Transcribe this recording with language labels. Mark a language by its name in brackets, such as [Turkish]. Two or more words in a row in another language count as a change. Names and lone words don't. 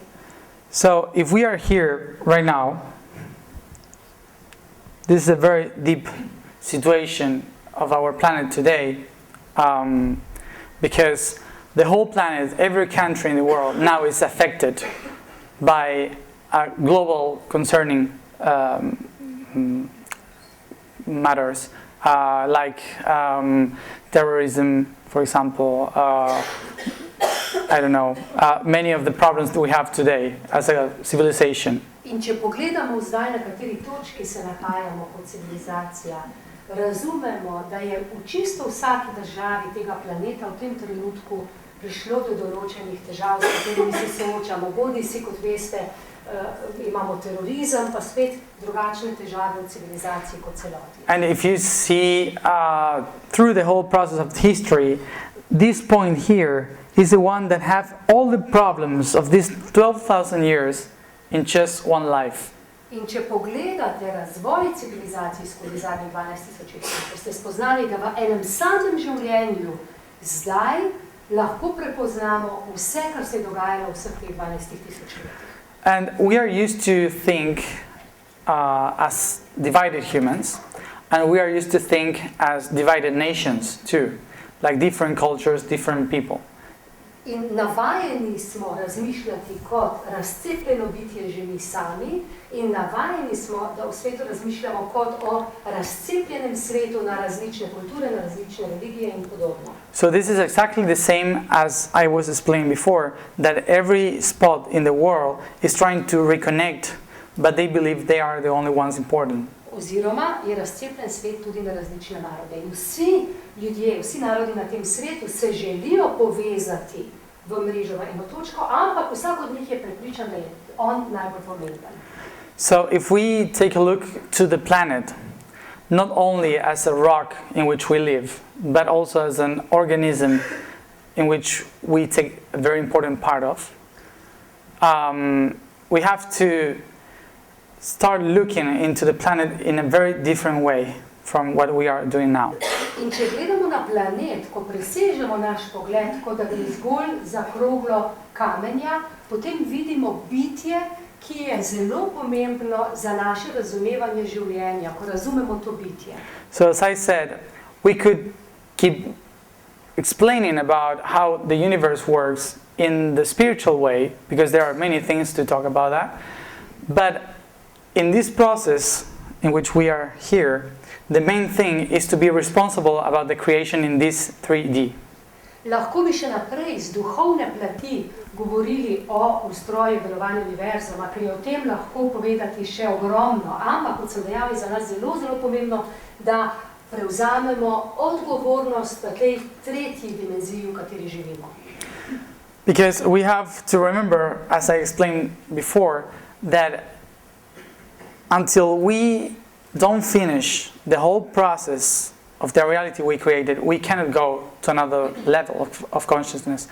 [English] So if we are here right now, this is a very deep situation of our planet today, because the whole planet, every country in the world now is affected by a global concerning matters, like terrorism, for example, I don't know, many of the problems that we have today as a civilization. [Slovenian] In če pogledamo zdaj, na kateri točki se nahajamo kot civilizacija, razumemo, da je v čisto vsaki državi tega planeta v tem trenutku prišlo do določenih težav, s katerimi se soočamo. Bodisi, kot veste, imamo terorizem, pa spet drugačne težave v civilizaciji kot celoti. [English] And if you see through the whole process of history, this point here is the one that have all the problems of these 12,000 years in just one life. [Slovenian] In če pogledate razvoj civilizacij skozi zadnjih 12,000 let, ste spoznali, da v enem samem življenju zdaj lahko prepoznamo vse, kar se je dogajalo v vseh teh 12,000 letih. [English] And we are used to think as divided humans, and we are used to think as divided nations too, like different cultures, different people. [Slovenian] In navajeni smo razmišljati kot razcepljeno bitje že mi sami in navajeni smo, da v svetu razmišljamo kot o razcepljenem svetu na različne kulture, na različne religije in podobno. [English] So this is exactly the same as I was explaining before, that every spot in the world is trying to reconnect, but they believe they are the only ones important. [Slovenian] Oziroma je razcepljen svet tudi na različne narode. In vsi ljudje, vsi narodi na tem svetu se želijo povezati v mrežo, v eno točko, ampak vsak od njih je prepričan, da je on najbolj pomemben. [English] So if we take a look to the planet, not only as a rock in which we live, but also as an organism in which we take a very important part of, we have to start looking into the planet in a very different way from what we are doing now. [Slovenian] In če gledamo na planet, ko presežemo naš pogled, kot da gre zgolj za kroglo kamenja, potem vidimo bitje, ki je zelo pomembno za naše razumevanje življenja, ko razumemo to bitje. [English] So as I said, we could keep explaining about how the universe works in the spiritual way, because there are many things to talk about that. But in this process in which we are here, the main thing is to be responsible about the creation in this 3D. [Slovenian] Lahko bi še naprej z duhovne plati govorili o ustroju delovanja univerzuma, ker je o tem lahko povedati še ogromno, ampak kot sem dejal, je za nas zelo, zelo pomembno, da prevzamemo odgovornost v tej tretji dimenziji, v kateri živimo. [English] Because we have to remember, as I explained before, that until we don't finish the whole process of the reality we created, we cannot go to another level of consciousness.